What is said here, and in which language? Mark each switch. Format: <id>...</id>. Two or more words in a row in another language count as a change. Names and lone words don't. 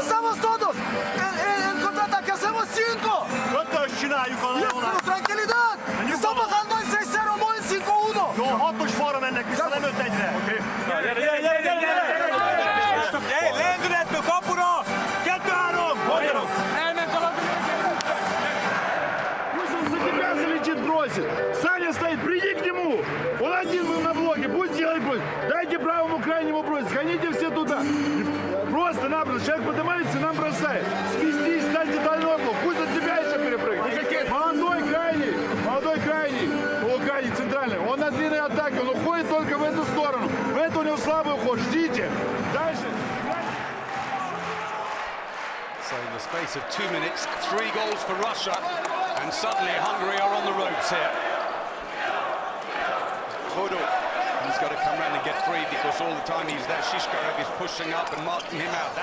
<es>Estamos todos en contraataque, hacemos 5.</es> <hu>Ötös csináljuk a levonást.</hu> <es>Tranquilidad. Estamos ganando en 6-0, no en 5-1.</es> <hu>Jó, 6-os falra mennek vissza, nem 5-1-re. Lendületből kapura! 2-3! Magyarok! Elment a labda.</hu> <ru>Пусть он за тебя залетит, бросит. Саня стоит, приди к нему. Он один был на блоке, пусть делает бросит. Дайте правому крайнему бросить, гоните все туда. Просто-напросто, человек поднимается и нам бросает. Спустись, станьте дальной блок, пусть от тебя еще перепрыгнет. Молодой крайний, крайний центральный. Он на длинной атаке, он уходит только в эту сторону. В эту у него слабый уход, ждите. Дальше.</ru> <en>So in the space of 2 minutes, 3 goals for Russia, and suddenly Hungary are on the ropes here. Bodo, he's got to come round and get free because all the time he's there, Shishkarev is pushing up and marking him out.</en>